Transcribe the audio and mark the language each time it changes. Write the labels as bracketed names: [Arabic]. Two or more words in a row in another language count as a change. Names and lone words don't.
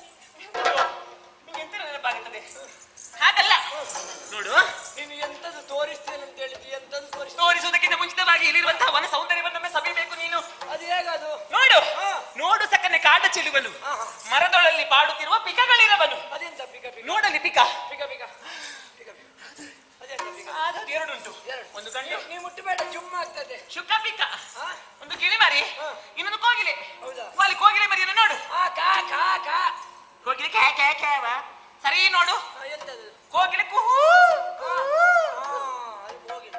[Kannada] ನಿಮ್ಗೆ ಎಂತ ನೆನಪಾಗುತ್ತದೆ? ಹಾಗಲ್ಲ ನೋಡು, ನೀನು ಎಂತದ್ದು ತೋರಿಸ್ತೇನೆ ಅಂತ ಹೇಳಿದ್ವಿ, ಎಂತದ್ದು ತೋರಿಸುವುದಕ್ಕಿಂತ ಮುಂಚಿತವಾಗಿ ಇಲ್ಲಿರುವಂತಹ ವನ ಸೌಂದರ್ಯವನ್ನೊಮ್ಮೆ ಸವಿಬೇಕು ನೀನು. ಅದು ಹೇಗದು? ನೋಡು ನೋಡು, ಸಕ್ಕನೆ ಕಾಡ ಚೆಲುವನು, ಮರದೊಳಲ್ಲಿ ಬಾಡುತ್ತಿರುವ ಪಿಕಗಳಿರವನು. ಅದೆಂತ ಪಿಕ ಪಿಕ? ನೋಡಲಿ ಪಿಕ ಪಿಕ ಪಿಕ ಪಿಕ ಪಿಕ. ಅದೆಂತ ಪಿಕ? ಅದು ಎರಡುಂಟು, ಒಂದು ಗಂಡು. ನೀ ಮುಟ್ಟಬೇಡ, ಜುಮ್ ಆಗ್ತದೆ. ಶುಕ ಪಿಕ, ಒಂದು ಗಿಳಿ ಮರಿ, ಇನ್ನೊಂದು ಕೋಗಿಲೆ. ಹೌದಾ? ಅಲ್ಲಿ ಕೋಗಿಲೆ ಮರಿಯನ್ನು ನೋಡು. ಕಾ ಕಾ ಕಾ. ಕೋಗಿಲೆ ಕ್ಯಾ ಕ್ಯಾ ಕ್ಯಾವ. ಸರಿ ನೋಡು, ಎಂತದು? ಕೋಗಿಲೆ ಕುಹೂ. ಅದು ಕೋಗಿಲೆ.